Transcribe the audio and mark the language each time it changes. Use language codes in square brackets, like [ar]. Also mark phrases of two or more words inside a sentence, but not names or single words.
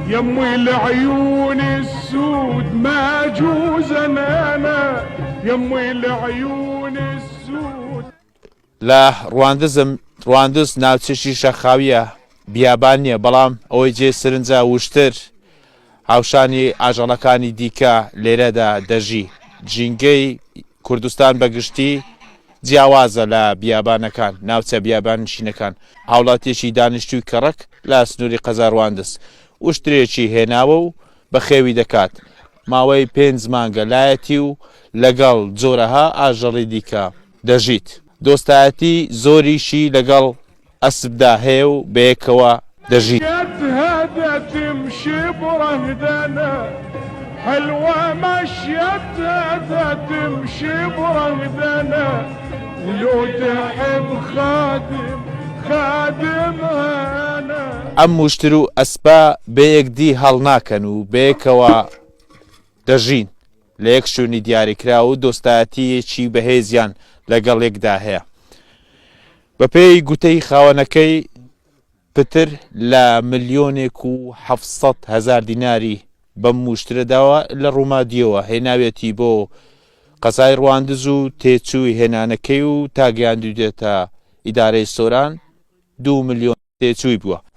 [ar] يمي العيون السود ما جوزن انا يمي العيون السود. [ckb] لا ڕواندز ناوچەشی شەخاویە بیابان نییە بەڵام ئەوەی جێ سرنجە وشتر هاوشانی ئاژەڵەکانی دیکە لێرەدا دەژی. جینگەی کوردستان بەگشتی جیاوازە لە بیابانەکان ناوچە بیابانشینەکان. هاوڵاتیەکی دانیشتووی کەڕک لە سنووری قەزاڕواندز وشترێکی هێناوە و بە خێوی دەکات. ماوەی 5 مانگە لایەتی و لەگەڵ جۆرەها ئاژەڵی دیکە دەژیت. دۆستایەتی زۆریشی لەگەڵ ئەسبدا هەیە و بەیەکەوە دەژیت. [ar] حلوة مشيتها تمشي برغدنا لو تحب خادم أنا. [ckb] ئەم وشتر و ئەسپا بەیەکدی هەڵناکەن و بەیەکەوە دەژین لە یەک شوێنی دیاریکرا و دۆستایەتیەکی بەهێزیان لەگەڵ یەکدا هەیە. بەپێی گوتەی خاوەنەکەی پتر لە 1,700,000 دیناری بەم وشترەداوە لە ڕوومادیەوە هێناوێتی بۆ قەزای ڕواندز و تێچووی هێنانەکەی و تاگەیاندوێتە ئیدارەی سۆران 2 ملیۆن تێچووی بووە.